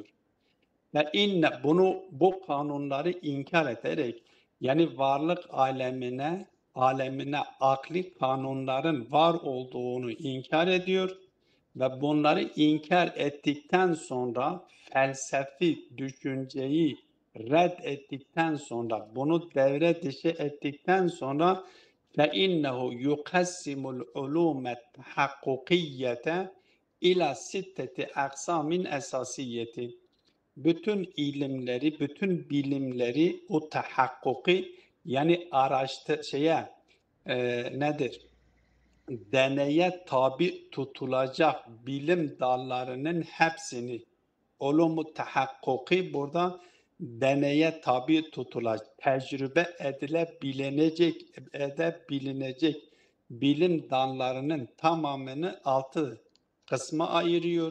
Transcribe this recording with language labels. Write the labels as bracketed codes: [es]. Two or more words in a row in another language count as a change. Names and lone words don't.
[tr] Ve bu kanunları inkar ederek yani varlık alemine akli kanunların var olduğunu inkar ediyor ve bunları inkar ettikten sonra felsefi düşünceyi red ettikten sonra bunu devre dışı ettikten sonra [ar] فَاِنَّهُ يُقَسِّمُ الْعُلُومَ التَّحَقُّقِيَّةَ إلى ستة أقسام أساسية. [tr] Bütün ilimleri, bütün bilimleri o tahakkuki yani nedir? Deneye tabi tutulacak bilim dallarının hepsini [ar] علوم تحققي [tr] burada deneye tabi tutulacak, tecrübe edebilinecek bilim dallarının tamamını 6 kısma ayırıyor.